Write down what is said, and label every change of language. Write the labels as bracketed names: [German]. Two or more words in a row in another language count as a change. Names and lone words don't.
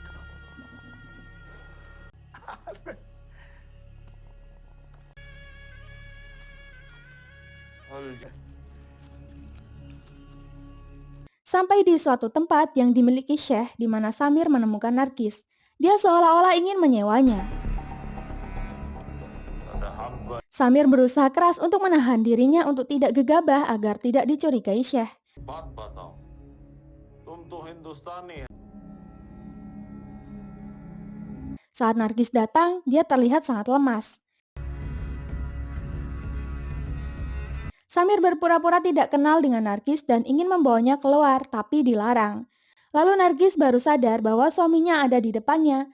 [Indonesian] Sampai di suatu tempat yang dimiliki Syekh di mana Samir menemukan Nargis. Dia seolah-olah ingin menyewanya. Samir berusaha keras untuk menahan dirinya untuk tidak gegabah agar tidak dicurigai Syekh. [Hindi] बात बताओ तुम तो हिंदुस्तानी है [Indonesian] Saat Nargis datang, dia terlihat sangat lemas. Samir berpura-pura tidak kenal dengan Nargis dan ingin membawanya keluar, tapi dilarang. Lalu Nargis baru sadar bahwa suaminya ada di depannya.